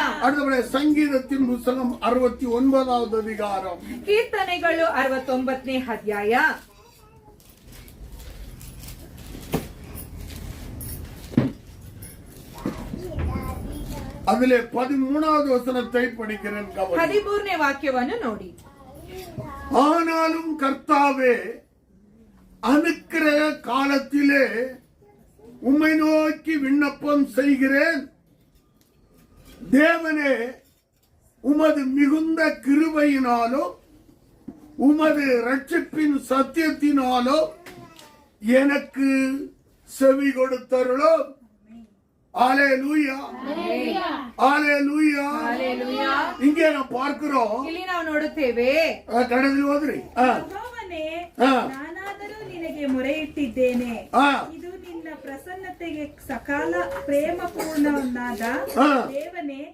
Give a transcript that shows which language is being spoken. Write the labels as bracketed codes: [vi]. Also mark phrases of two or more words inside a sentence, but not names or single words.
[ta] அடுத்தபடி சங்கீதத்தின் புத்தகம் 69வது அதிகாரம். [kn] ಕೀರ್ತನೆಗಳು 69ನೇ ಅಧ್ಯಾಯ. [ta] அதிலே 13வது வசனத்தை படிக்கிறேன். [kn] 13ನೇ ವಾಕ್ಯವನ್ನು ನೋಡಿ. [ta] ஆனாலும் கர்த்தாவே, அனுக்கிரக காலத்திலே உம்மை நோக்கி விண்ணப்பம் செய்கிறேன். தேவனே, உமது மிகுந்த கிருபையினாலோ உமது ரட்சிப்பின் சத்தியத்தினாலோ எனக்கு செவி கொடுத்தருளோ. அல்லேலூயா, அல்லேலூயா. இங்கே நாம் பார்க்கிறோம், [kn] ಇಲ್ಲಿ ನಾವು ನೋಡುತ್ತೇವೆ. ಕನ್ನಡದಲ್ಲಿ ಹೋದ್ರಿ. ಯೆಹೋವನೇ, ನಾನಾದರೂ ನಿನಗೆ ಮೊರೆಯಿಟ್ಟಿದ್ದೇನೆ. ಇದು ನಿನ್ನ ಪ್ರಸನ್ನತೆಗೆ ಸಕಾಲ ಪ್ರೇಮಪೂರ್ಣನಾದ ದೇವನೇ,